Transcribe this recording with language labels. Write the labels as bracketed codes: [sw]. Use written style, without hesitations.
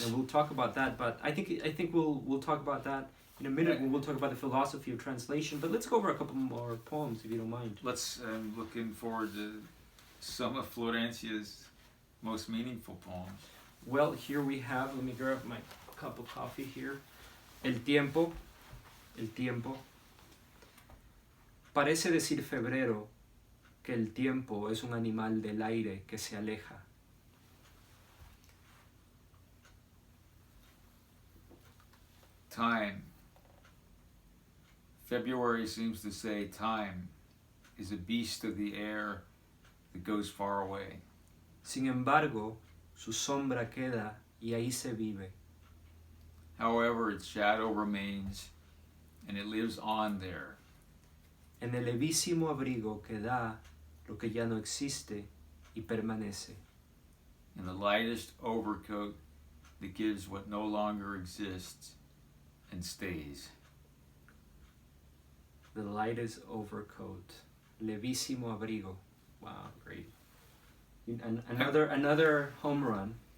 [en] And we'll talk about that. But I think we'll talk about that in a minute when we'll talk about the philosophy of translation. But let's go over a couple more poems, if you don't mind. Let's. I'm looking forward to some of Florencia's most meaningful poems. Well, here we have. Let me grab my cup of coffee here. [es] El tiempo. Parece decir febrero que el tiempo es un animal del aire que se aleja. [en] Time. February seems to say time is a beast of the air that goes far away. [es] Sin embargo, su sombra queda y ahí se vive. [en] However, its shadow remains and it lives on there. [es] En el levísimo abrigo que da lo que ya no existe y permanece. [en] and the lightest overcoat that gives what no longer exists and stays. The lightest overcoat. [es] Levísimo abrigo. [en] Wow, great. Another home run.